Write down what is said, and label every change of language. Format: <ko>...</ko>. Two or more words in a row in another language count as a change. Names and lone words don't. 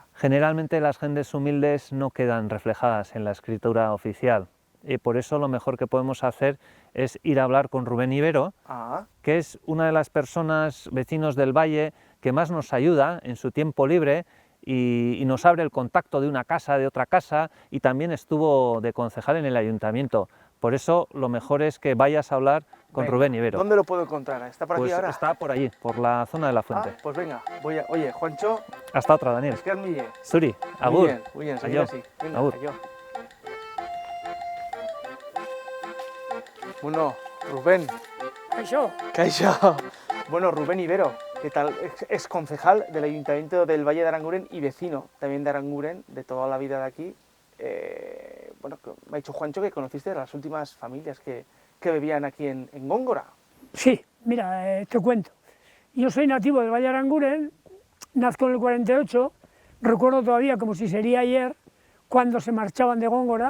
<es>Generalmente las gentes humildes no quedan reflejadas en la escritura oficial, y por eso lo mejor que podemos hacer es ir a hablar con Rubén Ibero, que es una de las personas, vecinos del valle, que más nos ayuda en su tiempo libre y nos abre el contacto de una casa, de otra casa, y también estuvo de concejal en el ayuntamiento. Por eso lo mejor es que vayas a hablar con Rubén Ibero. ¿Dónde lo puedo encontrar? ¿Está por aquí ahora? Está por allí, por la zona de la fuente. Pues venga, oye, Juancho. Hasta otra, Daniel. Es que admire.</es> <eu>Suri, agur.</eu> <es>Muy bien, seguir así. Venga, agur. Bueno, Rubén. Kaixo. Kaixo. Bueno, Rubén Ibero, ¿qué tal? Es concejal del Ayuntamiento del Valle de Aranguren y vecino también de Aranguren, de toda la vida de aquí. Bueno, me ha dicho Juancho que conociste las últimas familias que vivían aquí en Góngora. Sí, mira, te cuento. Yo soy nativo del Valle de Aranguren, nazco en el 48, recuerdo todavía como si sería ayer, cuando se marchaban de Góngora.</es>